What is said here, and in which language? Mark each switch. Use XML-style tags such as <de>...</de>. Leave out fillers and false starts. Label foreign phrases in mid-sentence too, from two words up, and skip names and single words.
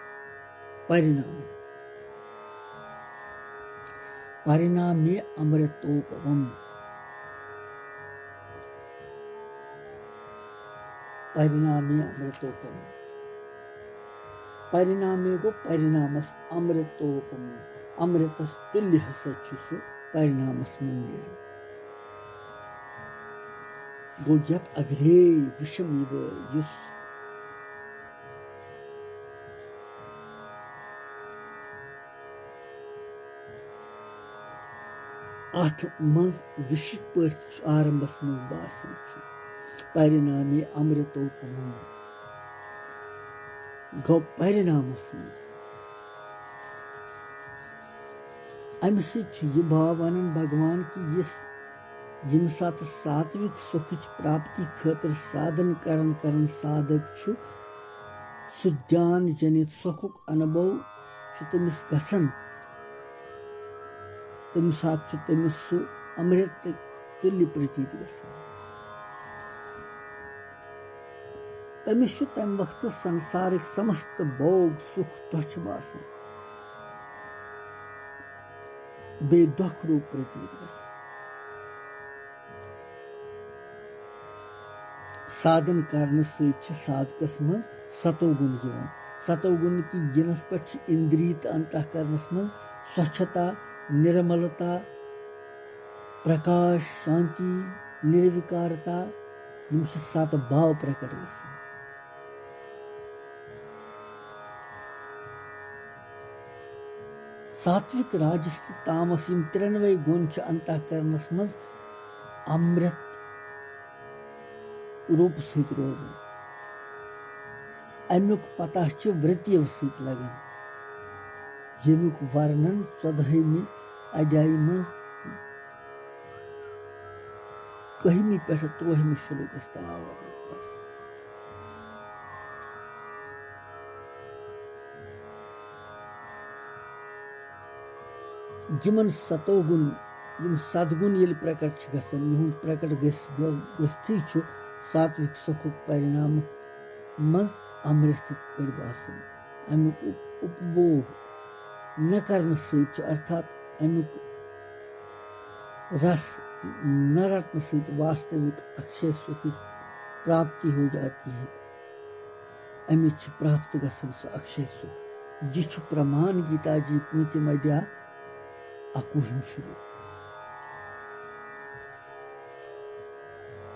<ks>परिणामी अमृतोपम परिणामी गो परिणामस अमृतोपम अमृतस तुल्य हसा परिणामस मन गो यत अग्रे विषम युस अथ मज विशिक पट आरंभस मज बासन परिणामी अमृतोपम गो परिणामस मज अम सह भाव वनन भगवान कि यम सात सात्विक सुख प्राप्ति खातिर साधन करन साधक सु ज्ञान जनित सुखुक अनुभव तमिस गसन तम सात तमिस सु अमृत तुल्य प्रतीत गसन तमिस तम वक्त संसारिक समस्त भोग सुख तुच्छ बासन बे दुख रूप प्रतीत गसन साधन करने साधकस मज सतोगुण सतोगुण की यनस पे इंद्रियत अंतःकरणस मज स्वच्छता निर्मलता प्रकाश शांति निर्विकारता यम सत भाव प्रकट गसन सात्विक राजस तामस यम 93 गुण अंतःकरणस मज अमृत रूप सहित रोजन अमुक पता वृत्तियों सहित लगन यमुक वर्णन 14वीं अध्याय मज 1वीं पे 3वीं श्लोकस तक यमन सतोगुण यम सदगुण ये प्रकट गसन यहुंद प्रकट गस्थी सात्विक सुखुक परिणाम मज अमृत पर बासन अमुक उपभोग न करने सहित अर्थात अमुक रस न रटने सहित</ks> <hi>वास्तविक अक्षय सुख प्राप्ति हो जाती है</hi> <ks>अमित प्राप्त गसन सो अक्षय सुख</ks> <hi>यह प्रमाण गीता जी 5 अध्याय 21 श्लोक</hi>